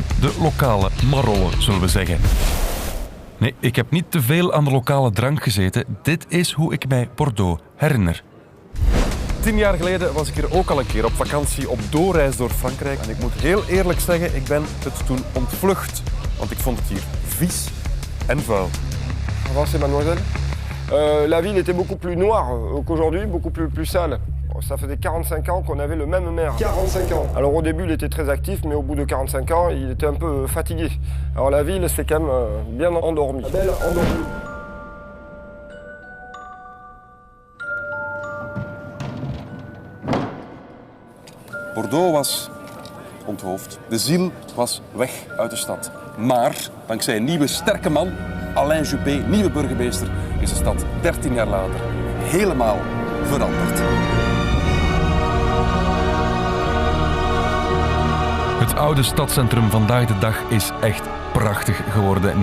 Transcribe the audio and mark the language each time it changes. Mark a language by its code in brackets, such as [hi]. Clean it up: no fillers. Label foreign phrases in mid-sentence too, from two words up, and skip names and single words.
[nl] De lokale marollen, zullen we zeggen. Nee, ik heb niet te veel aan de lokale drank gezeten. Dit is hoe ik mij Bordeaux herinner. 10 jaar geleden was ik hier ook al een keer op vakantie op doorreis door Frankrijk. En ik moet heel eerlijk zeggen, ik ben het toen ontvlucht. Want ik vond het hier vies en vuil. [fr] Avancez, mademoiselle. La ville était beaucoup plus noire qu'aujourd'hui, beaucoup plus sale. Ça faisait 45 ans qu'on avait le même maire. 45 ans. Alors au début, il était très actif, mais au bout de 45 ans, il était un peu fatigué. Alors la ville s'est quand même bien endormie. Belle endormie. [nl] Bordeaux was onthoofd. De ziel was weg uit de stad. Maar dankzij een nieuwe sterke man, Alain Juppé, nieuwe burgemeester, is de stad 13 jaar later helemaal veranderd. Het oude stadscentrum vandaag de dag is echt prachtig geworden.